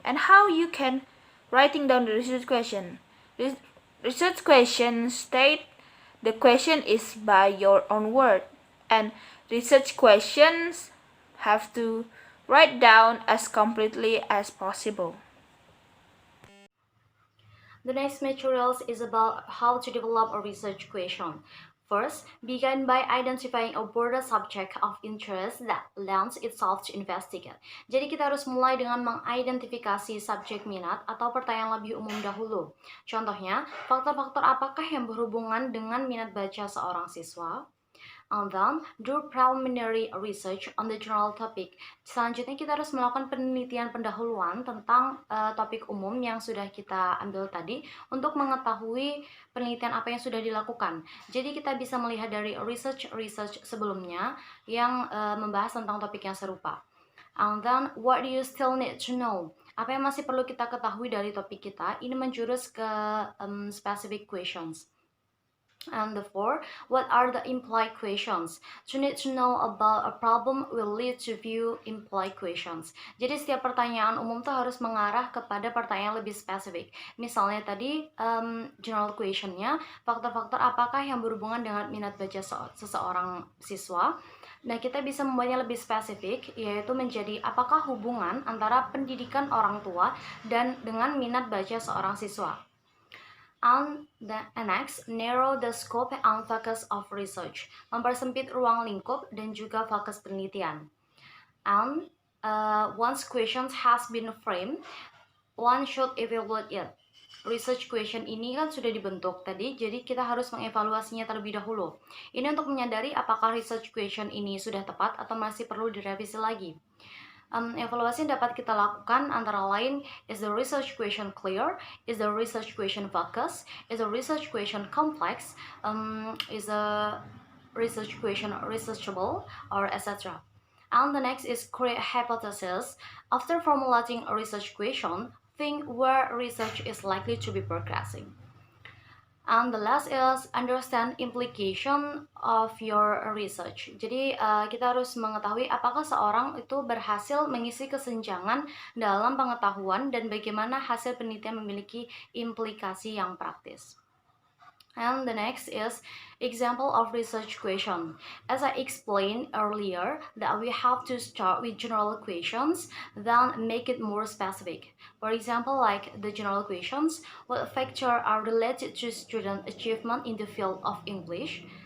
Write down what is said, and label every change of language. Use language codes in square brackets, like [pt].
[en] And how you can writing down the research question? Research question state the question is by your own word, and research questions have to write down as completely as possible. The next materials is about how to develop a research question. First, begin by identifying a broader subject of interest that lends itself to investigate. [id] Jadi kita harus mulai dengan mengidentifikasi subjek minat atau pertanyaan lebih umum dahulu. Contohnya, faktor-faktor apakah yang berhubungan dengan minat baca seorang siswa? [en] And then, do preliminary research on the general topic. [id] Selanjutnya kita harus melakukan penelitian pendahuluan tentang topik umum yang sudah kita ambil tadi untuk mengetahui penelitian apa yang sudah dilakukan. Jadi kita bisa melihat dari research sebelumnya yang membahas tentang topik yang serupa. [en] And then, what do you still need to know? [id] Apa yang masih perlu kita ketahui dari topik kita? Ini menjurus ke specific questions. [en] And therefore, what are the implied questions? To need to know about a problem will lead to few implied questions. [id] Jadi setiap pertanyaan umum tuh harus mengarah kepada pertanyaan lebih spesifik. Misalnya tadi general questionnya, faktor-faktor apakah yang berhubungan dengan minat baca seseorang siswa. Nah, kita bisa membuatnya lebih spesifik, yaitu menjadi apakah hubungan antara pendidikan orang tua dan dengan minat baca seorang siswa. [en] And next, narrow the scope and focus of research. [id] Mempersempit ruang lingkup dan juga fokus penelitian. [en] And once questions has been framed, one should evaluate it. [id] Research question ini kan sudah dibentuk tadi, jadi kita harus mengevaluasinya terlebih dahulu. Ini untuk menyadari apakah research question ini sudah tepat atau masih perlu direvisi lagi. Evaluasi yang dapat kita lakukan antara lain, [en] is the research question clear, is the research question focus, is the research question complex, is the research question researchable, or etc. And the next is create hypothesis. After formulating a research question, think where research is likely to be progressing. And the last is understand implication of your research. [id] Jadi kita harus mengetahui apakah seorang itu berhasil mengisi kesenjangan dalam pengetahuan dan bagaimana hasil penelitian memiliki implikasi yang praktis. [en] And the next is example of research question. As I explained earlier, that we have to start with general questions, then make it more specific. For example, like the general questions, what factors are related to student achievement in the field of English?